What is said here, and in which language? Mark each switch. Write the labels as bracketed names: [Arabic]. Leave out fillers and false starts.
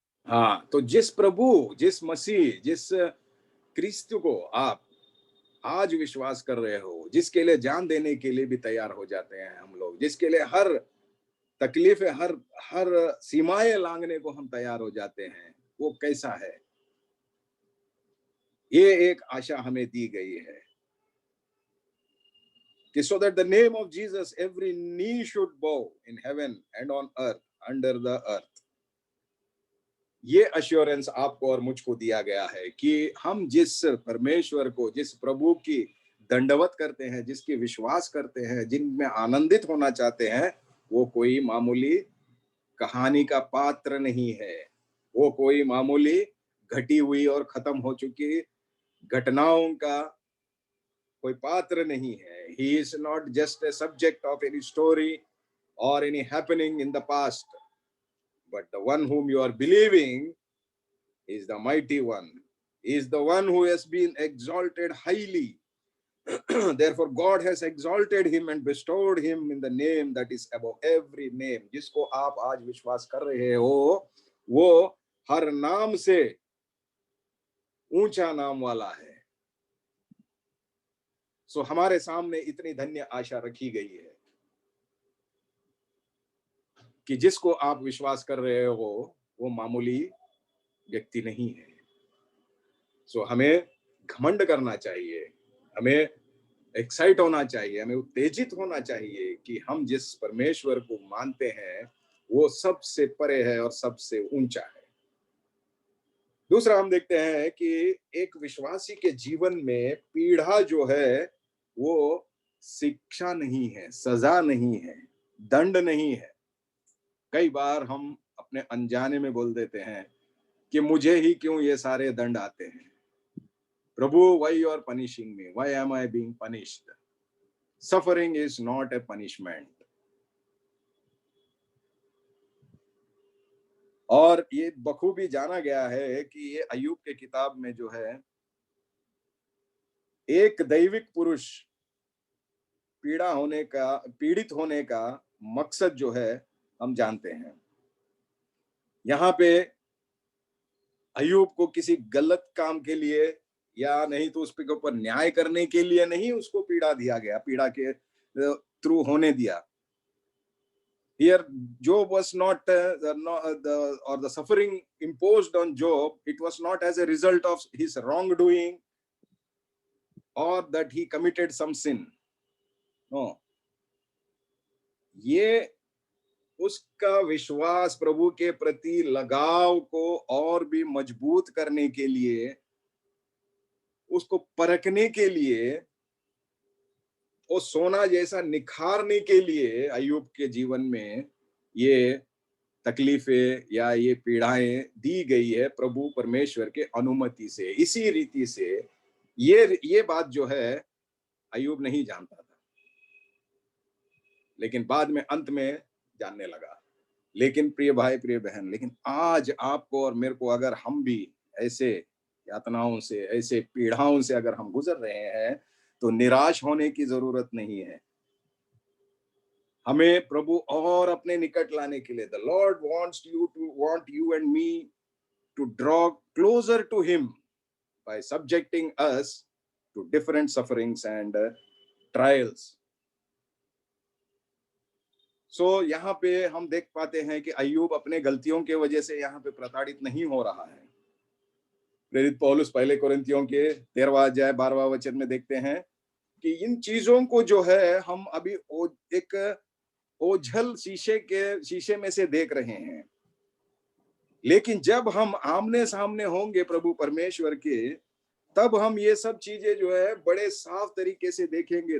[Hindi] हाँ, तो जिस प्रभु, जिस मसीह, जिस क्रिस्त को आप आज विश्वास कर रहे हो, जिसके लिए जान देने के लिए भी तैयार हो जाते हैं हम लोग, जिसके लिए हर तकलीफें, हर सीमाएं लांघने को हम तैयार हो जाते हैं, वो कैसा है? ये एक आशा हमें दी गई है कि [English] so that the name of Jesus every knee should bow in heaven and on earth under the earth। [Hindi] ये अश्योरेंस आपको और मुझको दिया गया है कि हम जिस परमेश्वर को, जिस प्रभु की दंडवत करते हैं, जिसकी विश्वास करते हैं, जिनमें आनंदित होना चाहते हैं, वो कोई मामूली कहानी का पात्र नहीं है, वो कोई मामूली घटी हुई और खत्म हो चुकी घटनाओं का कोई पात्र नहीं है। [English] He is not just a subject of any story or any happening in the past, but the one whom you are believing is the mighty one. He is the one who has been exalted highly. Therefore God has exalted him and bestowed him in the name that is above every name। [Hindi] जिसको आप आज विश्वास कर रहे हो वो हर नाम से ऊंचा नाम वाला है। सो हमारे सामने इतनी धन्य आशा रखी गई है कि जिसको आप विश्वास कर रहे हो वो मामूली व्यक्ति नहीं है। सो हमें घमंड करना चाहिए, हमें एक्साइट होना चाहिए, हमें उत्तेजित होना चाहिए कि हम जिस परमेश्वर को मानते हैं वो सबसे परे है और सबसे ऊंचा है। दूसरा हम देखते हैं कि एक विश्वासी के जीवन में पीड़ा जो है वो शिक्षा नहीं है, सजा नहीं है, दंड नहीं है। कई बार हम अपने अनजाने में बोल देते हैं कि मुझे ही क्यों ये सारे दंड आते हैं। प्रभु, [English] why you are punishing me? Why am I being punished? Suffering is not a punishment। [Hindi] और ये बखूबी जाना गया है कि ये अय्यूब के किताब में जो है एक दैविक पुरुष पीड़ित होने का मकसद जो है हम जानते हैं। यहाँ पे अय्यूब को किसी गलत काम के लिए या नहीं तो उसके ऊपर न्याय करने के लिए नहीं उसको पीड़ा दिया गया, पीड़ा के थ्रू होने दिया। [English] Here Job was not the suffering imposed on Job, it was not as a result of his wrongdoing or that he committed some sin। [Hindi] No, ये उसका विश्वास, प्रभु के प्रति लगाव को और भी मजबूत करने के लिए, उसको परखने के लिए, वो सोना जैसा निखारने के लिए अय्यूब के जीवन में ये तकलीफें या ये पीड़ाएं दी गई है प्रभु परमेश्वर के अनुमति से। इसी रीति से ये बात जो है अय्यूब नहीं जानता था, लेकिन बाद में अंत में जानने लगा। लेकिन प्रिय भाई, प्रिय बहन, लेकिन आज आपको और मेरे को अगर हम भी ऐसे यातनाओं से, ऐसे पीड़ाओं से अगर हम गुजर रहे हैं तो निराश होने की जरूरत नहीं है। हमें प्रभु और अपने निकट लाने के लिए, [English] the Lord wants you and me to draw closer to him by subjecting us to different sufferings and trials। [Hindi] सो यहाँ पे हम देख पाते हैं कि अय्यूब अपने गलतियों के वजह से यहाँ पे प्रताड़ित नहीं हो रहा है। प्रेरित पौलुस पहले कोरिन्थियों के 13वां अध्याय 12वां वचन में देखते हैं कि इन चीजों को जो है हम अभी एक ओझल शीशे में से देख रहे हैं, लेकिन जब हम आमने सामने होंगे प्रभु परमेश्वर के, तब हम ये सब चीजें जो है बड़े साफ तरीके से देखेंगे।